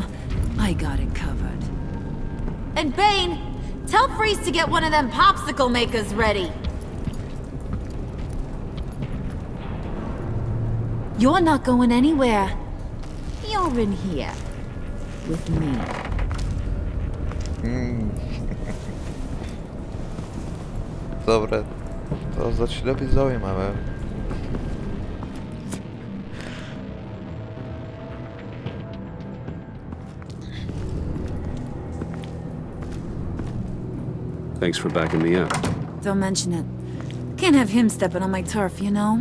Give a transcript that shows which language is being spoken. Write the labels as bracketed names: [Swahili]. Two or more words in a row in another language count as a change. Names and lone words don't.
[English] I got it covered. And Bane, tell Freeze to get one of them popsicle makers ready. You're not going anywhere. You're in here. With me. [Slovak] Dobre, to začína byť zaujímavé. [English] Thanks for backing me up. Don't mention it. Can't have him stepping on my turf, you know?